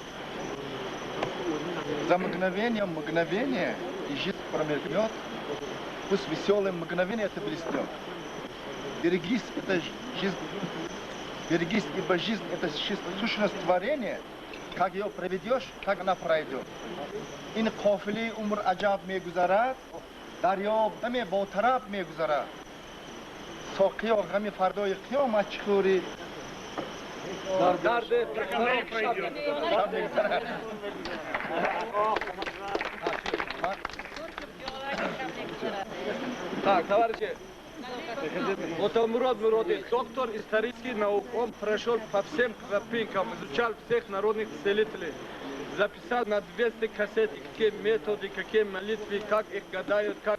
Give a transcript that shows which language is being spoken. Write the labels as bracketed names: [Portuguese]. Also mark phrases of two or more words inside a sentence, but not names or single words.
[Russian] За мгновение и жизнь промелькнет, пусть веселое мгновение это блеснет. Берегись, это жизнь. Берегись, ибо жизнь это сущность творения. Как ее проведешь, так она пройдет. [Tajik] Ин кофили умр аджаб мегузарад, дарьё даме ботараб мегузарад. Сокиё гами фардои қиёмат чхури. [Russian] Дарды Так, товарищи, вот Мурод Муродович, доктор исторических наук, он прошел по всем тропинкам, изучал всех народных целителей, записал на 200 кассет, какие методы, какие молитвы, как их гадают, как...